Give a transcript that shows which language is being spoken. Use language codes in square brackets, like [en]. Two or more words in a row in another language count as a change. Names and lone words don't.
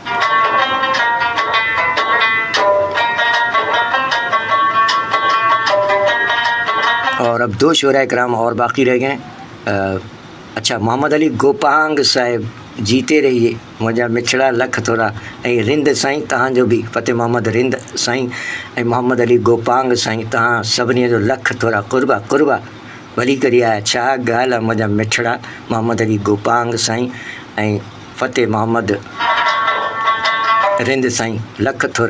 [ur] اور اب 2 شعراء کرام اور باقی رہ گئے. [sd] اچھا، محمد علی گوپانگ صاحب [ur] جیتے رہیے [sd] مجھا مچھڑا لکھ تھوڑا ऐं रिंद साईं तव्हांजो बि फ़तेह मोहम्मद रिंद साईं ऐं मोहम्मद अली गोपांग साईं तव्हां सभिनी जो लख थोरा कुर्बा कुर्बा वली करी आया. छा ॻाल्हि आहे मुंहिंजा मिठड़ा मोहम्मद अली गोपांग साईं ऐं फ़तेह मोहम्मद रिंद साईं लख थोरा.